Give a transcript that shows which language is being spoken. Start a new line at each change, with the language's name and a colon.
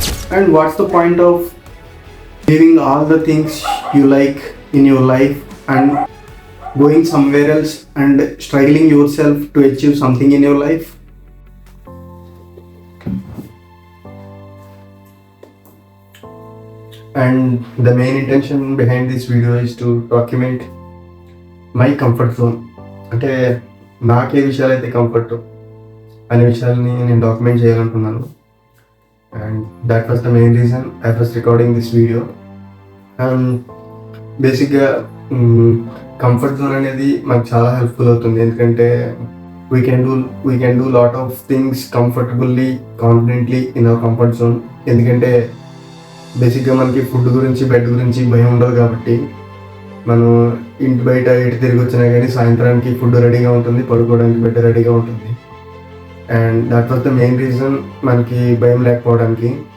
English: And what's the point of leaving all the things you like in your life and going somewhere else and struggling yourself to achieve something in your life? And the main intention behind this video is to document my comfort zone.
Telugu: అంటే నాకే విషయాలైతే comfort అనే విషయాలని నేను document చేయాలనుకున్నాను.
English: And that was the main reason I was recording this video. And basically
Telugu: comfort zone అనేది మనకు చాలా helpful అవుతుంది. ఎందుకంటే
English: we can do lot of things comfortably, confidently in our comfort zone.
Telugu: ఎందుకంటే బేసిక్గా మనకి ఫుడ్ గురించి బెడ్ గురించి భయం ఉండదు కాబట్టి మనం ఇంటి బయట ఎటు తిరిగి వచ్చినా కానీ సాయంత్రానికి ఫుడ్ రెడీగా ఉంటుంది, పడుకోవడానికి బెడ్ రెడీగా ఉంటుంది.
English: and that was the main reason
Telugu: మనకి భయం లేకపోవడానికి.